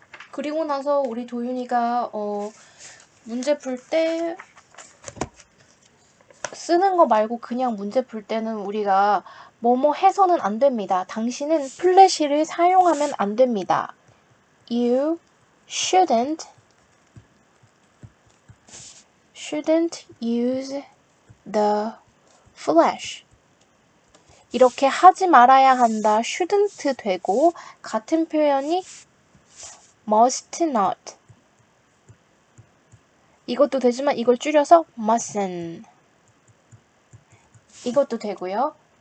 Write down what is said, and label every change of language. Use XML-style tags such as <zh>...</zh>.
<ko>그리고 나서 우리 도윤이가 문제 풀 때 쓰는 거 말고 그냥 문제 풀 때는 우리가 뭐뭐 해서는 안 됩니다. 당신은 플래시를 사용하면 안 됩니다.</ko> <en>You shouldn't use the flash.</en> <ko>이렇게 하지 말아야 한다. shouldn't 되고 같은 표현이 must not. 이것도 되지만 이걸 줄여서 mustn't. 이것도 되고요.</ko>